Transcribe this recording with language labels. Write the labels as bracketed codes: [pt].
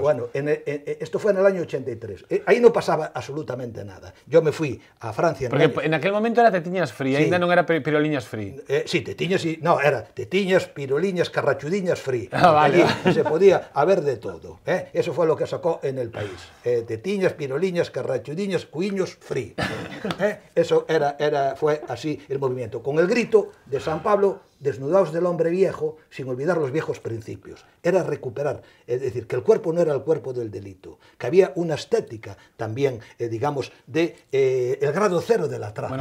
[es] Bueno, esto fue en el año 83. Ahí no pasaba absolutamente nada. Yo me fui a Francia... Porque en aquel momento era tetiñas free, Sí. [gl] ainda non era piroliñas free. [es] Sí, tetiñas y... No, era tetiñas, piroliñas, carrachudiñas free. Ah, vale. Allí se podía haber de todo. Eso fue lo que sacó en el país. Tetiñas, piroliñas, carrachudiñas, cuiños free. Eso fue así el movimiento. Con el grito de San Pablo, desnudaos del hombre viejo, sin olvidar los viejos principios. Era recuperar, es decir, que el cuerpo no era el cuerpo del delito, que había una estética también, digamos, de el grado cero de la traza.